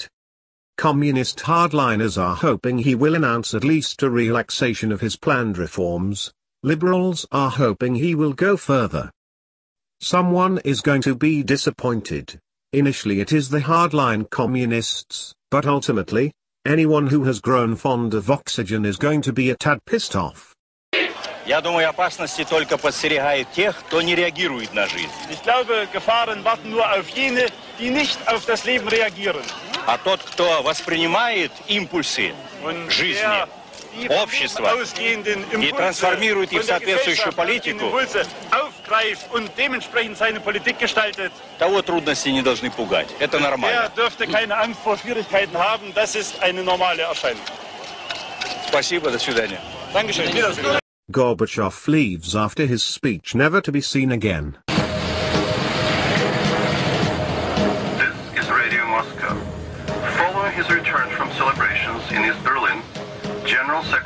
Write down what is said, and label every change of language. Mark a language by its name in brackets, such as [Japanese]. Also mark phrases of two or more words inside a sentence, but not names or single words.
[English] Communist hardliners are hoping he will announce at least a relaxation of his planned reforms. Liberals are hoping he will go further. Someone is going to be disappointed. Initially it is the hardline communists, but ultimately, anyone who has grown fond of oxygen is going to be a tad pissed off. [Russian] Я думаю, опасности только подстерегают тех, кто не реагирует на жизнь. [German] Ich glaube, Gefahren warten nur auf jene, die nicht auf das Leben reagieren. [Russian] А тот, кто воспринимает импульсы жизни, общества и трансформирует их в соответствующую политику, [German] aufgreift und dementsprechend seine Politik gestaltet, [Russian] того трудности не должны пугать. Это нормально. [German] Der dürfte keine Angst vor Schwierigkeiten haben. Das ist eine normale Erscheinung. [Russian] Спасибо, до свидания. [German] Dankeschön. Wiedersehen. [English] Gorbachev leaves after his speech, never to be seen again. This is Radio Moscow. Following his return from celebrations in East Berlin, General